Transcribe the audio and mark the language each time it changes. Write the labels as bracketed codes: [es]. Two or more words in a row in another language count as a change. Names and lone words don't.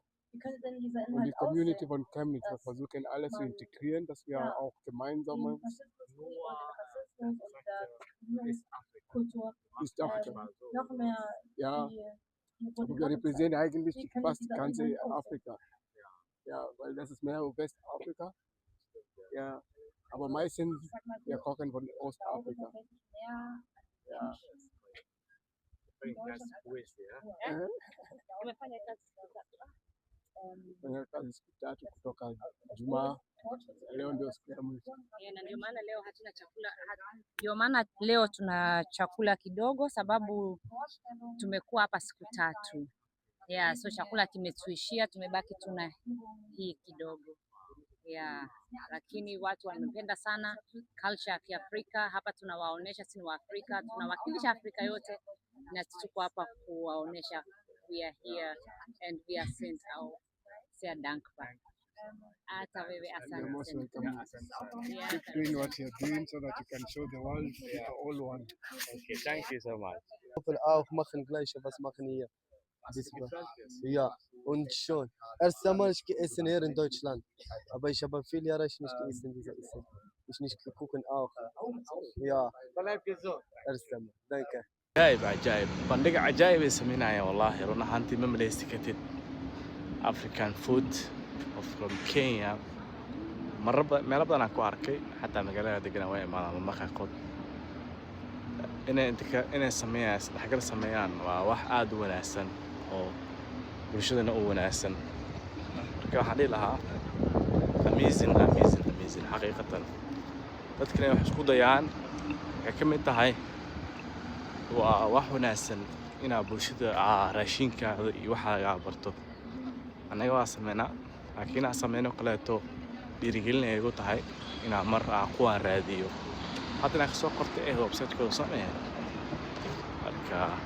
[de] Und die Community von Chemnitz, wir versuchen alles zu integrieren, dass wir auch gemeinsam East Africa. Wir repräsentieren eigentlich fast die ganze Afrika. Weil das ist mehr Westafrika. Aber meistens wir kochen von Ostafrika. [sw] Kazi siku tatu kutoka Jumaa, leo ndio siku ya mwisho. Ndio maana leo hatuna chakula. Ndio maana leo tuna chakula kidogo sababu tumekuwa hapa siku tatu. So chakula kimetuishia, tumebaki tuna hii kidogo. Lakini watu wamependa sana culture ya Kiafrika. Hapa tunawaonesha sisi wa Afrika, tunawakilisha Afrika yote na tuko hapa kuwaonesha [en] we are here and we are sent out. [de] Sehr dankbar. [sw] Hata wewe asante. [en] Keep doing what you're doing so that you can show the world all one. Okay, thank you so much. [de] Auch machen gleiche was machen hier. Und schon. Erst einmal ich gegessen hier in Deutschland, aber ich habe viele Jahre nicht gegessen dieser Essen. Ich nicht gucken auch. Bleib gesund. Erst einmal. Danke. [so] عجائب bandhiga cajaa'ib ay sameynayaan wallahi run ahaantii ma maleysi kartid African food from Kenya meelo badan aan ku arkay xataa magaalada deganaa waa imaadaan marka qaarkood inay sameeyaan isdhexgal sameeyaan waa wax aad u wanaagsan oo bulshadana u wanaagsan marka waxaan dhihi lahaa amazing xaqiiqatan dadkana wax isku dayaan waxay ka mid tahay waa wax wanaagsan inaa bulshada raashinkaada iyo waxaagaa barto annaga waa sameynaa laakiin aan sameyno kaleeto dhiirigelin ay igu tahay inaan mar kuwaan raadiyo hadda inaan kasoo qortay website-kooda sameeya marka